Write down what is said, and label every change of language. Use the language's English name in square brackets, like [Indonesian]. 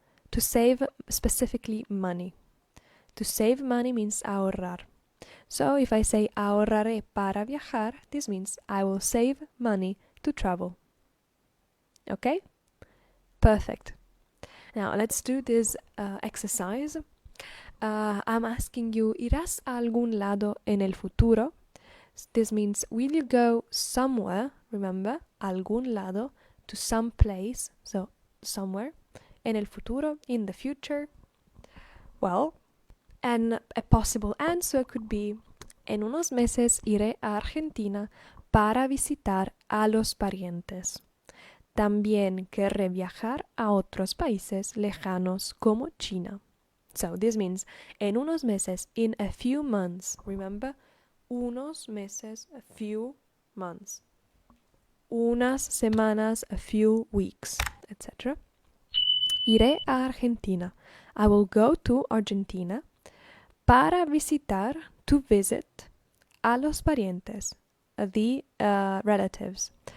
[English] To save specifically money. To save money means ahorrar. So if I say [Spanish] ahorraré para viajar, [English] this means I will save money to travel. Okay? Perfect. Now let's do this exercise. I'm asking you, [Spanish] ¿irás a algún lado en el futuro? [English] This means, will you go somewhere? Remember, [Spanish] algún lado, [English] to some place, so somewhere. [Spanish] En el futuro, [English] in the future. Well, and a possible answer could be, [Spanish] en unos meses iré a Argentina para visitar a los parientes. También querré viajar a otros países lejanos como China. [English] So this means, [Spanish] en unos meses, [English] in a few months. Remember, [Spanish] unos meses, [English] a few months. [Spanish] Unas semanas, [English] a few weeks, etc. [Spanish] Iré a Argentina. [English] I will go to Argentina [Spanish] para visitar, [English] to visit, [Spanish] a los parientes, [English] the relatives.